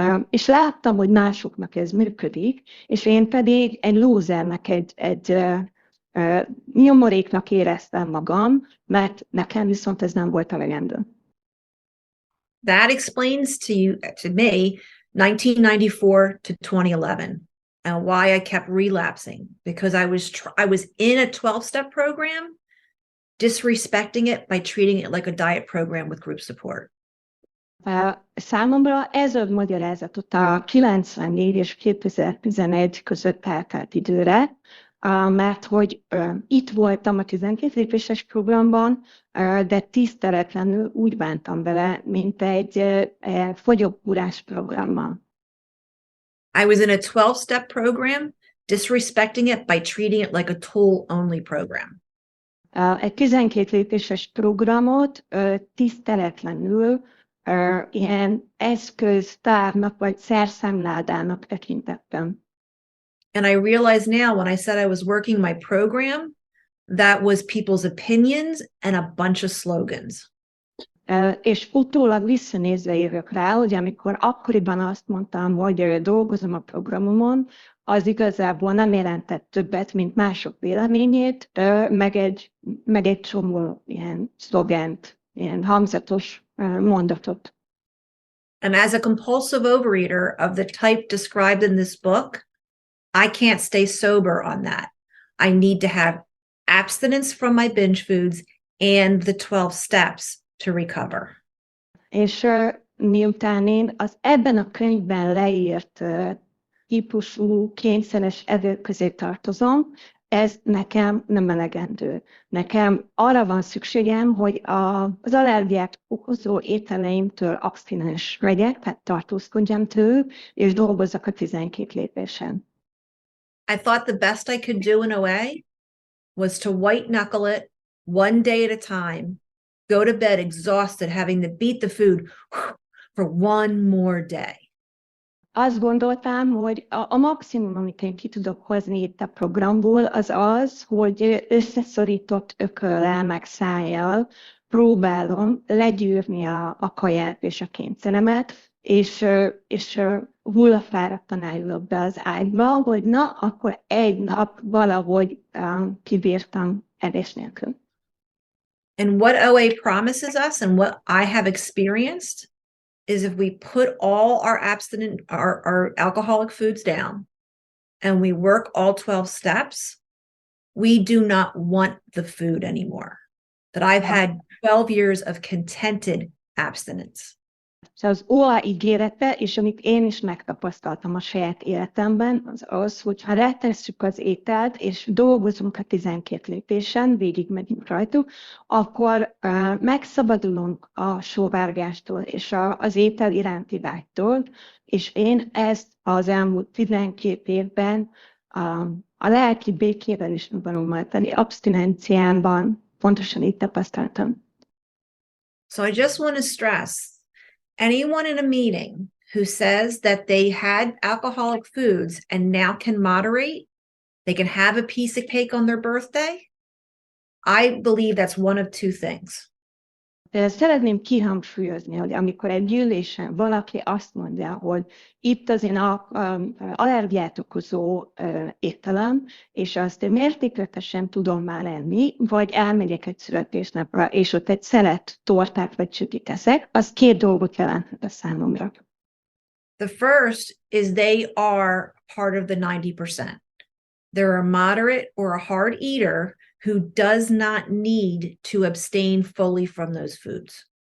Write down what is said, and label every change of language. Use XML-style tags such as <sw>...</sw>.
<hu>És láttam, hogy másoknak ez működik, és én pedig egy lúzernek, egy nyomoréknak éreztem magam, mert nekem viszont ez nem volt elegendő.</hu> <en>That explains to me 1994 to 2011 and why I kept relapsing, because I was in a 12-step program, disrespecting it by treating it like a diet program with group support.</en> <hu>Számomra ez ad magyarázatot a 94 és 2011 között eltelt időre, mert hogy itt voltam a 12 lépéses programban, de tiszteletlenül úgy bántam vele, mint egy fogyókúrás programmal.</hu> <en>I was in a 12-step program, disrespecting it by treating it like a tool-only program.</en> <hu>Egy 12 lépéses programot tiszteletlenül ilyen eszköztárnak vagy szerszámládának tekintettem.</hu> <en>And I realize now when I said I was working my program, that was people's opinions and a bunch of slogans.</en> <hu>És utólag visszanézve jövök rá, hogy amikor akkoriban azt mondtam, hogy dolgozom a programomon, az igazából nem jelentett többet, mint mások véleményét, meg egy csomó ilyen szlogent, ilyen hangzatos mondatot.</hu> <en>And as a compulsive overeater of the type described in this book, I can't stay sober on that. I need to have abstinence from my binge foods and the 12 steps to recover.</en> <hu>És miután én az ebben a könyvben leírt típusú kényszeres evők közé tartozom, ez nekem nem elegendő. Nekem arra van szükségem, hogy az allergiát okozó ételeimtől abstinens legyek, tehát tartózkodjam tőlük, és dolgozzak a 12 lépésen.</hu> <en>I thought the best I could do in OA was to white knuckle it one day at a time, go to bed exhausted, having to beat the food for one more day.</en> <hu>Azt gondoltam, hogy a maximum, amit én ki tudok hozni itt a programból, az az, hogy összeszorított ököllel, meg szájjal próbálom legyűrni a kaját és a kényszeremet, és hullafáradtan állok be az ágyba, hogy na, akkor egy nap valahogy kibírtam evés nélkül.</hu> <en>And what OA promises us and what I have experienced is if we put all our alcoholic foods down and we work all 12 steps, we do not want the food anymore. That I've had 12 years of contented abstinence.</en> <hu>Az OA ígérete, és amit én is megtapasztaltam a saját életemben, az az, hogy ha rátesszük az ételt, és dolgozunk a 12 lépésen, végigmegyünk rajtuk, akkor megszabadulunk a sóvárgástól, és az étel iránti vágytól, és én ezt az elmúlt 12 évben a lelki békében is valóban tenni, abstinenciában pontosan így tapasztaltam.</hu> <en>So I just want to stress, anyone in a meeting who says that they had alcoholic foods and now can moderate, they can have a piece of cake on their birthday, I believe that's one of two things.</en> <hu>De szeretném kihangsúlyozni, hogy amikor egy gyűlésen valaki azt mondja, hogy itt az én allergiát okozó ételem, és azt mértékletesen tudom már enni, vagy elmegyek egy születésnapra, és ott egy szelet tortát vagy csütit eszek, az két dolgot jelenthet a számomra.</hu> <en>The first is they are part of the 90%. They're a moderate or a hard eater who does not need to abstain fully from those foods.</en>